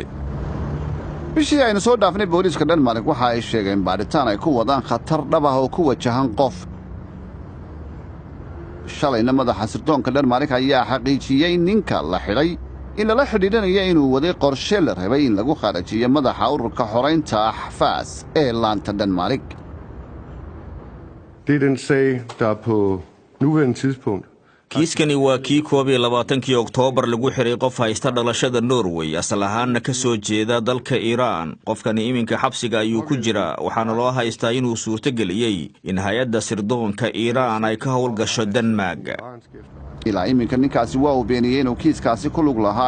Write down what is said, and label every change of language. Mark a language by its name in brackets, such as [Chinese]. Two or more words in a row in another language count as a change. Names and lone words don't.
[Somali] bishii aynu soo dhaafnay booliiska Denmark waxa ay sheegeen baaritaan ay ku wadaan khatar dhab ah oo ku wajahan qof. shalayna madaxa sirdoonka Denmark ayaa xaqiijiyay ninka la xidhay in lala xidhiidhanayo inuu waday qorshe la rabay in lagu kharajiyo madaxa ururka xoreynta Axfaas ee laanta Denmark. [Danish] Det er den sag, der på nuværende tidspunkt [Somali] kiiskani waa kii 21 Oktoobar lagu xiray qof haysta dhalashada Norway asal ahaanna ka soo jeeda dalka Iran. qofkani iminka xabsiga ayuu ku jira waxaana loo haystaa inuu suurto geliyay in hay'adda sirdoonka Iran ay ka howlgasho Denmark. ilaa iminka ninkaasi waa uu beeniyay inuu kiiskaasi ku lug lahaa.